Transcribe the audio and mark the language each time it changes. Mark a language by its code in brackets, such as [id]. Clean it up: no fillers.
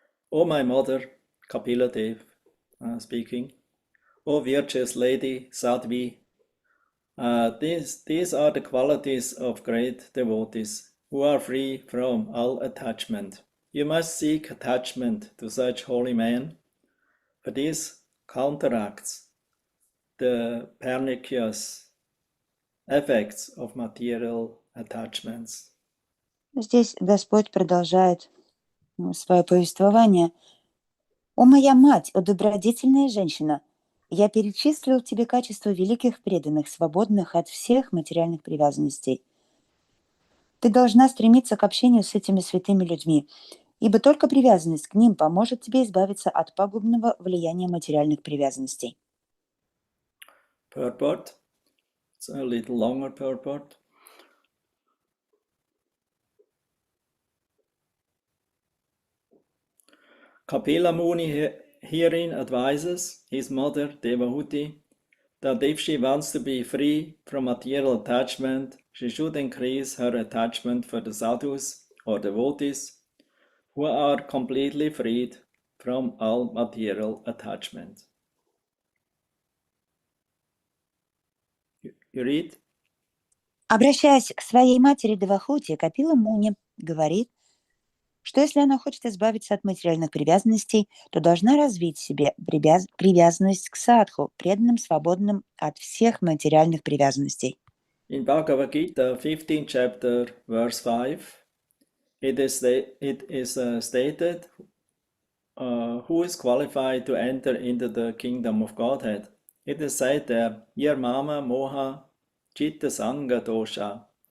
[en] O my mother, Kapila Dev speaking, O virtuous lady Sadhvi, these are the qualities of great devotees who are free from all attachment. You must seek attachment to such holy men, for this counteracts the pernicious effects of material attachments. [ru] Здесь Господь продолжает свое повествование. «О моя мать, о добродетельная женщина, я перечислил тебе качества великих преданных, свободных от всех материальных привязанностей. Ты должна стремиться к общению с этими святыми людьми, ибо только привязанность к ним поможет тебе избавиться от пагубного влияния материальных привязанностей». [en] Purport. It's a little longer purport. Kapila Muni herein advises his mother Devahuti that if she wants to be free from material attachment, she should increase her attachment for the sadhus or devotees who are completely freed from all material attachment. You read? [ru] Обращаясь к своей матери Девахути, Капила Муни говорит, что если она хочет избавиться от материальных привязанностей, то должна развить в себе привязанность к садху, преданным, свободным от всех материальных привязанностей. [en] In Bhagavad Gita, 15th chapter, verse 5, it is stated who is qualified to enter into the kingdom of Godhead. It is said there, [sa] Nirmama Moha Chitta Sangha Dosha.